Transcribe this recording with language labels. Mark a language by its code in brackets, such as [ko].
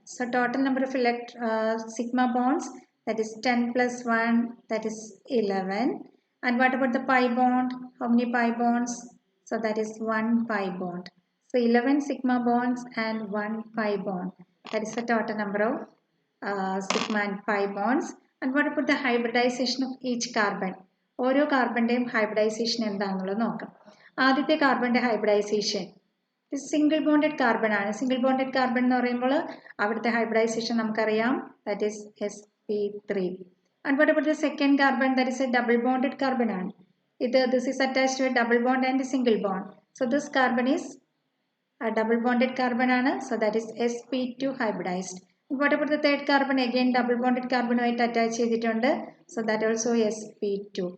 [en] So total number of sigma bonds, that is 10 plus 1, that is 11. And what about the pi bond? How many pi bonds? So that is 1 pi bond. So 11 sigma bonds and 1 pi bond. That is the total number of sigma and pi bonds. And what about the hybridization of each carbon? [ml] ഓരോ കാർബണിന്റെയും hybridisation എന്താണെന്നുള്ളത് നോക്കാം. ആദ്യത്തെ കാർബണിന്റെ hybridisation single bonded carbon ആണ്. Single bonded carbon എന്ന് പറയുമ്പോൾ അവിടുത്തെ hybridisation നമുക്കറിയാം, [en] That is sp3. And what about the second carbon? That is a double bonded carbon ആണ്. This is attached to a double bond and a single bond. So this carbon is a double bonded carbon ആണ്. So that is sp2 hybridized. And what about the third carbon? Again double bonded carbon [ml] ആയിട്ട് attach ചെയ്തിട്ടുണ്ട്. [en] So that also sp2.